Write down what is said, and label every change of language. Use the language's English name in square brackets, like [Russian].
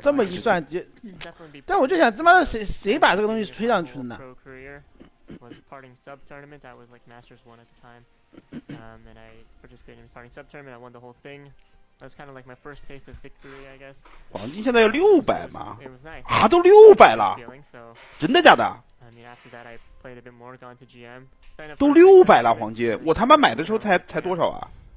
[Chinese] 这么一算，但我就想，他妈的谁把这个东西吹上去的呢？ [English] was parting sub tournament. I was like Masters 1 at the time, and I participated in parting sub tournament. I won the whole thing. That was kind of like my first taste of victory, I guess. [Chinese] 黄金现在要600吗？ [English] It was nice. [Chinese] 啊，都600了，真的假的？ [English] I mean, after that, I played a bit more, gone to GM. [Chinese] 都600了，黄金，我他妈买的时候才多少啊？